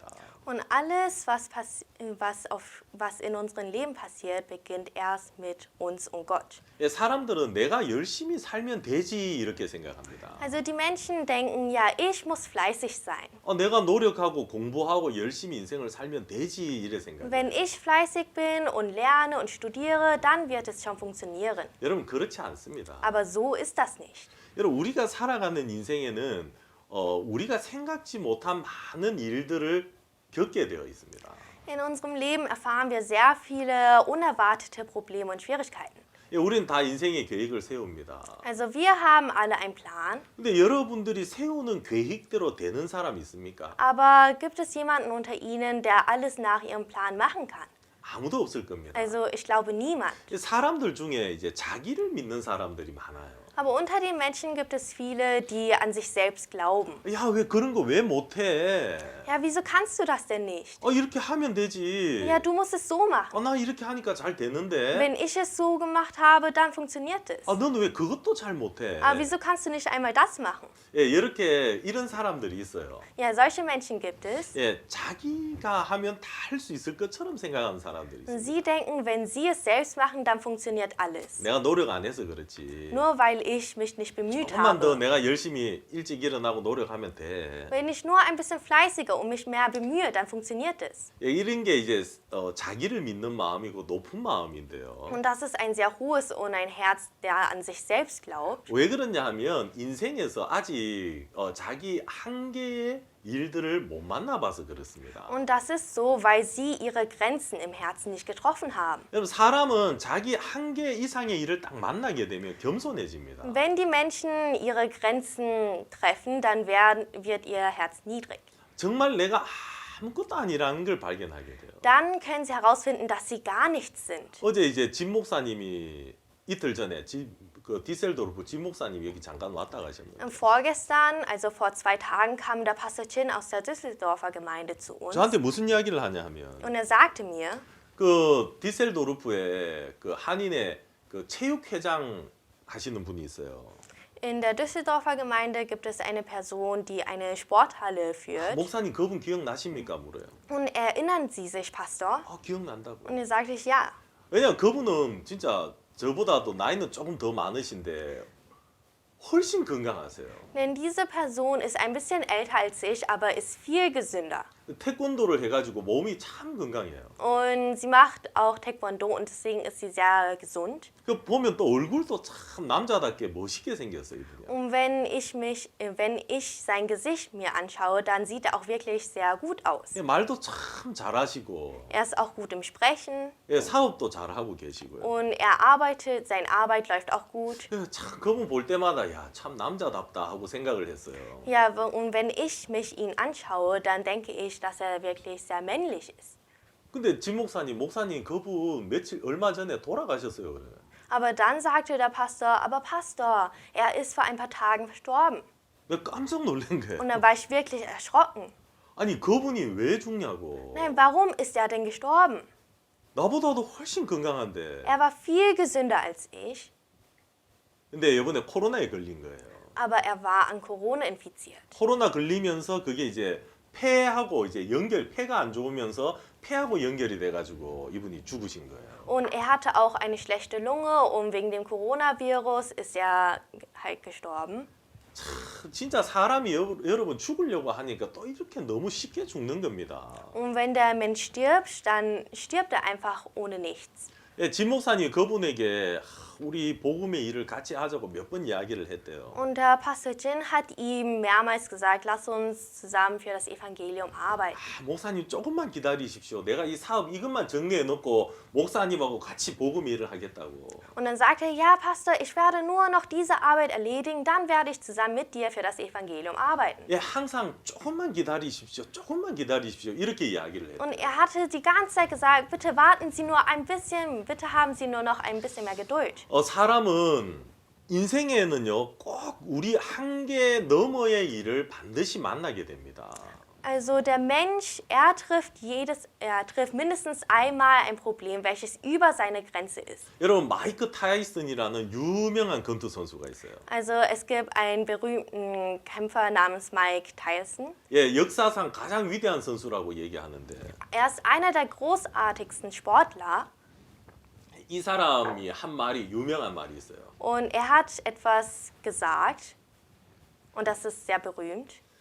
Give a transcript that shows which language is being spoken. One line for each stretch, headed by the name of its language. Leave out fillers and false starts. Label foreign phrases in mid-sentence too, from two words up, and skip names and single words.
German: Und alles, was in unserem Leben passiert, beginnt erst mit uns und Gott.
Korean: 예, 사람들은 내가 열심히 살면 되지 이렇게 생각합니다.
German: Also die Menschen denken, ja, ich muss fleißig sein.
Korean: 내가 노력하고 공부하고 열심히 인생을 살면 되지 이래 생각해요.
German: Wenn ich fleißig bin und lerne und studiere, dann wird es schon funktionieren.
Korean: 여러분 그렇지 않습니다.
German: Aber so ist das nicht.
Korean: 여러분 우리가 살아가는 인생에는 우리가 생각지 못한 많은 일들을 겪게 되어 있습니다.
German: In unserem Leben erfahren wir sehr viele unerwartete Probleme und Schwierigkeiten.
Korean: 예, 우리는 다 인생의 계획을 세웁니다.
German: Also wir haben alle einen Plan,
Korean: 근데 여러분들이 세우는 계획대로 되는 사람이 있습니까?
German: aber gibt es jemanden unter Ihnen, der alles nach Ihrem Plan machen kann?
Korean: 아무도 없을 겁니다.
German: Also ich glaube niemand.
Korean: 사람들 중에 이제 자기를 믿는 사람들이 많아요.
German: Aber unter den Menschen gibt es viele, die an sich selbst glauben.
Korean: 야, 왜 그런 거 왜 못해?
German: Ja, wieso kannst du das denn nicht?
Korean: 이렇게 하면 되지.
German: Ja, du musst es so machen.
Korean: 나 이렇게 하니까 잘 되는데.
German: Wenn ich es so gemacht habe, dann funktioniert es.
Korean: 너는 왜 그것도 잘 못해?
German: Aber wieso kannst du nicht einmal das machen?
Korean: 예, 이렇게 이런 사람들이 있어요.
German: Ja, solche Menschen gibt es.
Korean: 예, 자기가 하면 다 할 수 있을 것처럼 생각하는 사람들이 있어요.
German: Sie denken, wenn sie es selbst machen, dann funktioniert alles.
Korean: 내가 노력 안 해서 그렇지.
German: Nur weil ich mich nicht bemüht
Korean: 조금만 더
German: habe.
Korean: 내가 열심히 일찍 일어나고 노력하면 돼.
German: Wenn ich nur ein bisschen fleißiger und mich mehr bemühe, dann funktioniert es.
Korean: 예, 이런 게 이제 자기를 믿는 마음이고 높은 마음인데요.
German: Und das ist ein sehr hohes und ein Herz, der an sich selbst glaubt.
Korean: 왜 그러냐 하면 인생에서 아직 자기 한계의 일들을 못 만나봐서 그렇습니다.
German: Und das ist so, weil sie ihre Grenzen im Herzen nicht getroffen haben.
Korean: 여러분 사람은 자기 한계 이상의 일을 딱 만나게 되면 겸손해집니다.
German: Wenn die Menschen ihre Grenzen treffen, dann wird ihr Herz niedrig.
Korean: 정말 내가 아무것도 아니라는 걸 발견하게 돼요.
German: Dann können sie herausfinden, dass sie gar nichts sind.
Korean: 어제 이제 진 목사님이 이틀 전에 그 디셀도르프 진 목사님이 여기 잠깐 왔다 가셨는데
German: Vorgestern, also vor 2 Tagen, kam der Pastor Chin aus der Düsseldorfer Gemeinde zu uns.
Korean: 저한테 무슨 이야기를 하냐 하면
German: Und er sagte mir,
Korean: 그 디셀도르프에 그 한인의 그 체육회장 하시는 분이 있어요.
German: in der Düsseldorfer Gemeinde gibt es eine Person, die eine Sporthalle führt.
Korean: 목사님 그분 기억나십니까 물어요.
German: Und erinnern Sie sich, Pastor?
Korean: 기억난다고.
German: Und er sagte ich, ja.
Korean: 왜냐면 그분은 진짜 저보다도 나이는 조금 더 많으신데 훨씬 건강하세요.
German: Denn diese Person ist ein bisschen älter als ich, aber ist viel gesünder.
Korean: 태권도를 해가지고 몸이 참 건강해요.
German: Und sie macht auch Taekwondo und deswegen ist sie sehr gesund.
Korean: 그 보면 또 얼굴도 참 남자답게 멋있게 생겼어요 이분이.
German: Und wenn ich sein Gesicht mir anschaue, dann sieht er auch wirklich sehr gut aus.
Korean: 말도 참 잘하시고
German: Er ist auch gut im Sprechen
Korean: 사업도 잘하고 계시고요.
German: und seine Arbeit läuft auch gut.
Korean: 참 그분 볼 때마다 야, 참 남자답다 하고 생각을 했어요.
German: Ja, und wenn ich ihn anschaue, dann denke ich, dass er wirklich sehr männlich ist.
Korean: 근데 진 목사님 그분 얼마 전에 돌아가셨어요. 그래.
German: Aber dann sagte der Pastor, aber Pastor, er ist vor ein paar Tagen verstorben.
Korean: 내가 깜짝 놀란 거예요.
German: Und dann war ich wirklich erschrocken.
Korean: 아니 그분이 왜 죽냐고.
German: Nein, warum ist er denn gestorben?
Korean: 나보다도 훨씬 건강한데.
German: Er war viel gesünder als ich,
Korean: 근데 이번에 코로나에 걸린 거예요.
German: aber er war an Corona infiziert.
Korean: 코로나 걸리면서 그게 이제 폐하고 이제 폐가 안 좋으면서 폐하고 연결이 돼가지고 이분이 죽으신 거예요.
German: Und er hatte auch eine schlechte Lunge und wegen dem Coronavirus ist er halt gestorben.
Korean: 진짜 사람이 여러분 죽으려고 하니까 또 이렇게 너무 쉽게 죽는 겁니다.
German: Und wenn der Mensch stirbt, dann stirbt er einfach ohne nichts.
Korean: 예, 진 목사님이 그분에게 우리 복음의 일을 같이 하자고 몇 번 이야기를 했대요.
German: Und der Pastor Jin hat ihm mehrmals gesagt, lass uns zusammen für das Evangelium arbeiten.
Korean: 목사님 조금만 기다리십시오. 내가 이 사업 이것만 정리해 놓고 목사님하고 같이 복음의 일을 하겠다고.
German: Und dann sagte er, ja Pastor, ich werde nur noch diese Arbeit erledigen, dann werde ich zusammen mit dir für das Evangelium arbeiten.
Korean: 예, 항상 조금만 기다리십시오. 조금만 기다리십시오. 이렇게 이야기를 해요.
German: Und er hatte die ganze Zeit gesagt, bitte warten Sie nur ein bisschen, bitte haben Sie nur noch ein bisschen mehr Geduld.
Korean: 사람은 인생에는요 꼭 우리 한계 너머의 일을 반드시 만나게 됩니다.
German: Also der Mensch, er trifft mindestens einmal ein Problem, welches über seine Grenze ist.
Korean: 여러분 마이크 타이슨이라는 유명한 권투 선수가 있어요.
German: Also es gibt einen berühmten Kämpfer namens Mike Tyson.
Korean: 예, 역사상 가장 위대한 선수라고 얘기하는데
German: Er ist einer der großartigsten Sportler
Korean: 이 사람이 한 말이 유명한 말이 있어요.
German: und er hat etwas gesagt und das ist sehr berühmt.